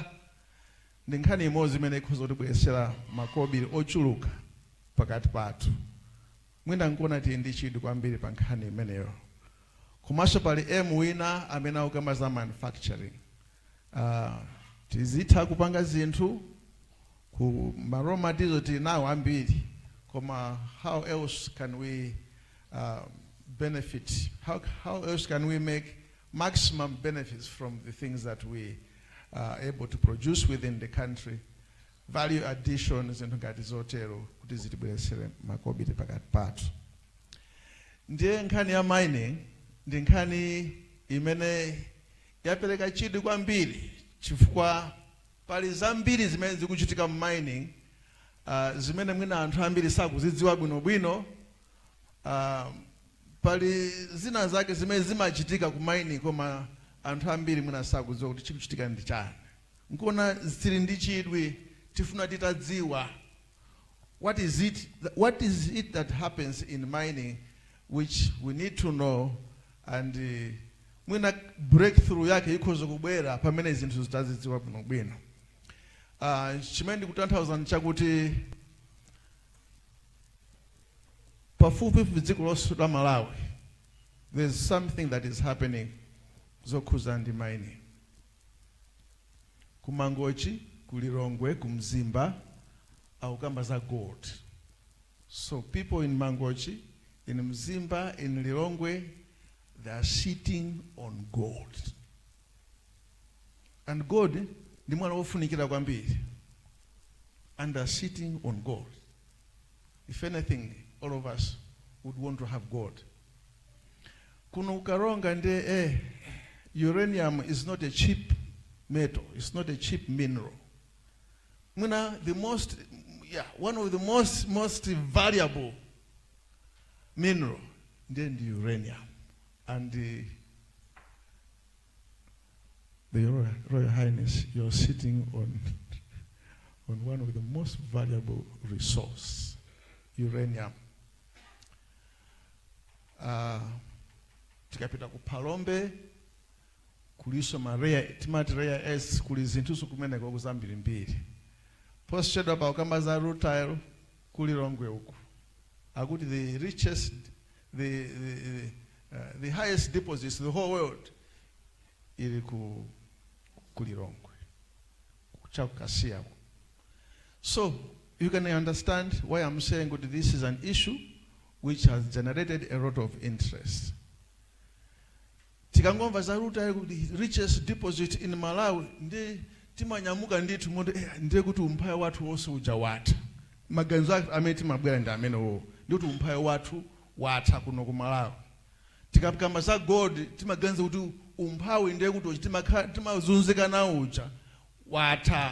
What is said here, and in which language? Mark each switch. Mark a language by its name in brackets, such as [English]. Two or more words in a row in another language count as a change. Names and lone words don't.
[Nyanja] Ndi nkhani imodzi imene ikhoza kutibweretsera makobiri ochuluka pakati pathu. Mwina nkuona tili ndi chidwi kwambiri pa nkhani imeneyo. Komanso pali wina amene akukamba za manufacturing. Tizitha kupanga zinthu ku raw materials tili nawo ambiri. [English] Koma how else can we benefit? How else can we make maximum benefits from the things that we are able to produce within the country? Value addition [Nyanja] zinthu ngati zotero kuti zitibweretsere makobiri pakati pathu. Ndiye nkhani ya mining ndi nkhani imene yapereka chidwi kwambiri chifukwa pali zambiri zimene zikuchitika mu mining zimene mwina anthu ambiri sakuzidziwa bwinobwino. Pali zina zake zimene zimachitika ku mining koma anthu ambiri mwina sakudziwa kuti chikuchitika ndi chani. Nkuona zili ndi chidwi tifuna titadziwa [English] what is it that happens in mining which we need to know, [Nyanja] and mwina breakthrough yake ikhoza kubwera pamene zinthu zitazidziwa bwinobwino. Chimene ndikutanthauza chakuti pafupi dziko lonse la Malawi [English] there's something that is happening [Nyanja] zokhuza ndi mining. Kumangochi, kulirongwe, kumzimba, akukamba za gold. [English] So people in Mangochi, in Mzimba, in Lirongwe, they are sitting on gold. And gold [Nyanja] ndi mwana wofunikira kwambiri. [English] And they are sitting on gold. If anything, all of us would want to have gold. [Nyanja] Kuno Karonga nde [English] uranium is not a cheap metal. It's not a cheap mineral. One of the most valuable mineral, then the uranium. And the Royal Highness, you're sitting on one of the most valuable resource, uranium. [Nyanja] Tikapita ku Palombe, kuliso timati rare earths, kuli zinthu kumene kwa kuzambiri mbiri. Posted up akamba za rutile kulirongwe uku. [English] Akuti the richest, the highest deposits in the whole world [Nyanja] ili kulirongwe. Kuchakasiya. [English] So you can understand why I'm saying that this is an issue which has generated a lot of interest. [Nyanja] Tikangomva za rutile, [English] the richest deposit in Malawi, [Nyanja] ndi timanyamuka ndithu mondo ndiye kuti umphayo wathu wonse uja watha. Maganizo amene timabwera ndi amenewo ndi kuti umphayo wathu watha kuno ku Malawi. Tikapikamba za gold timaganiza kuti umphawi ndiye kuti timazunzika nawo uja watha.